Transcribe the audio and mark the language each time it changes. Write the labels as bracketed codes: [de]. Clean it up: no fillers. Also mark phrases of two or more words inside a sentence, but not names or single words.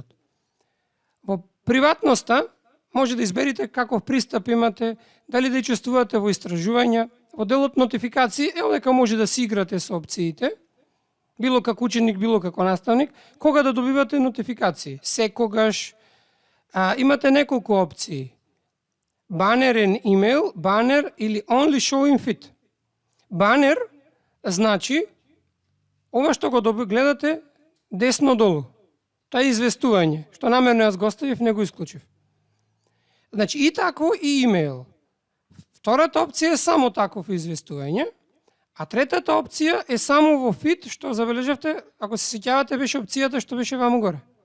[mk] Во приватноста може да изберите каков пристап имате, дали да учествувате во истражувања. Во делот нотификации, ево дека може да си играте со опциите, било како ученик, било како наставник, кога да добивате нотификации. Секогаш имате неколку опции. [en] Банер and email, [mk] банер или [en] only show in feed. [mk] Банер значи ова што го гледате десно долу. Тоа е известување, што намерно јас го оставив, не го исклучив. Значи и такво и имейл. Втората опција е само таков известување, а третата опција е само во фид, што забележавте, ако се сеќавате, беше опцијата што беше ваму горе.